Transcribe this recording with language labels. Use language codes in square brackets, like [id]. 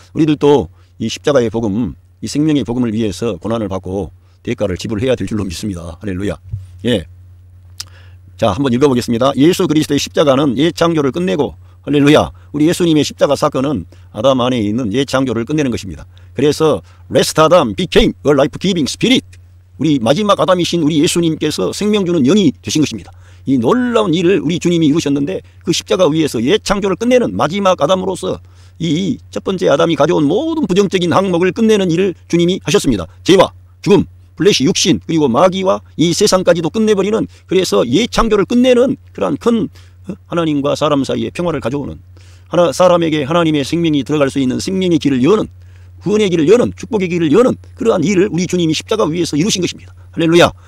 [ko] 우리들도 이 십자가의 복음, 이 생명의 복음을 위해서 고난을 받고 대가를 지불해야 될 줄로 믿습니다. 할렐루야. 자, 한번 읽어보겠습니다. 예수 그리스도의 십자가는 옛 창조를 끝내고, 할렐루야. 우리 예수님의 십자가 사건은 아담 안에 있는 옛 창조를 끝내는 것입니다. 그래서 [en] Last Adam became a life-giving spirit. [ko] 우리 마지막 아담이신 우리 예수님께서 생명 주는 영이 되신 것입니다. 이 놀라운 일을 우리 주님이 이루셨는데 그 십자가 위에서 옛 창조를 끝내는 마지막 아담으로서 이 첫 번째 아담이 가져온 모든 부정적인 항목을 끝내는 일을 주님이 하셨습니다. 죄와 죽음, 플래시 육신 그리고 마귀와 이 세상까지도 끝내버리는 그래서 옛 창조를 끝내는 그러한 큰 하나님과 사람 사이의 평화를 가져오는 사람에게 하나님의 생명이 들어갈 수 있는 생명의 길을 여는 구원의 길을 여는 축복의 길을 여는 그러한 일을 우리 주님이 십자가 위에서 이루신 것입니다. 할렐루야.